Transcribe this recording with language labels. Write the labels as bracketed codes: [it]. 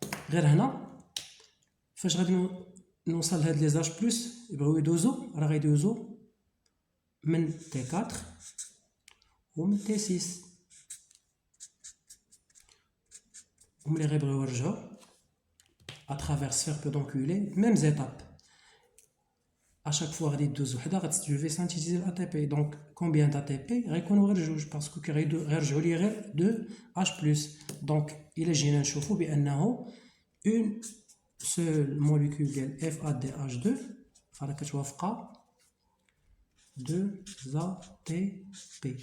[ar] غير هنا فاش غادي نوصل لهاد لي زاج بلس يبغيو يدوزو راه غيدوزو من T4 ومن T6 وملي غيبغيو يرجعو [fr] à travers sphère pédonculée mêmes étapes. À chaque fois [ar] غادي يدوز وحده [fr] je vais synthétiser l'ATP. Donc combien d'ATP [ar] غيكونوا غير جوج باسكو غيرجعوا لي غير 2 H+. Donc الا جينا نشوفوا بانه [fr] une seule molécule [ar] ديال FADH2 فراه كتوافق 2 ATP.